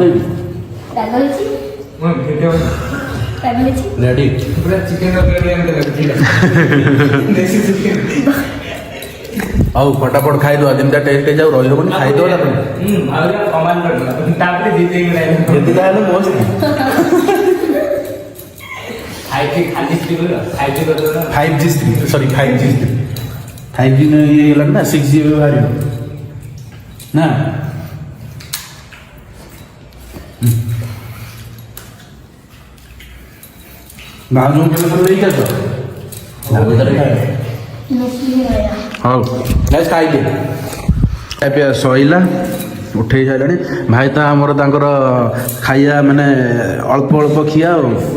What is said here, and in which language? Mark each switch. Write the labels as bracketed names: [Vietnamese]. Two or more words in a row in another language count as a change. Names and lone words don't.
[Odia] ରାଗ ହେଇଛି ରାଗ ହେଇଛି ରେଡ଼ି ପୁରା ଚିକେନ ହଉ ଫଟାଫଟ ଖାଇଦେବା ଯେମିତି ଟେଷ୍ଟ ହେଇଯାଉ ରହିବନି ଖାଇଦେବା ତାପରେ ଯେତେ ହେଲେ ମସ୍ତ [English] five G sorry [Odia] 5G इए ହେଇଗଲାଣି ନା 6G ଏବେ ବାହାରିବ ନା ଭାଉଜଙ୍କୁ କେବେ ସବୁ ଦେଇକି ଆସ ହଉ ଗାଇସ୍ ଖାଇଦିଏ ଏବେ ସଇଲା ଉଠେଇ ସାରିଲାଣି ଭାଇ ତ ଆମର ତାଙ୍କର ଖାଇବା ମାନେ ଅଳ୍ପ ଅଳ୍ପ ଖିଆ ଆଉ